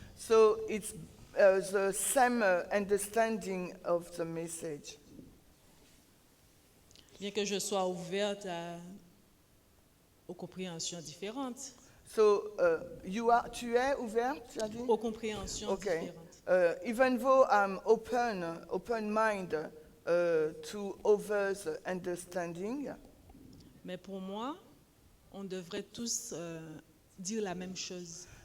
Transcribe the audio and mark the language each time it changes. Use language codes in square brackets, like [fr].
[en] So it's the same understanding of the message. [fr] Bien que je sois ouverte aux compréhensions différentes. So tu es ouvert, tu as dit? Aux compréhensions [en] Okay. [fr] différentes. [en] Even though I'm open mind to others' understanding, [fr] Mais pour moi, on devrait tous dire la même chose.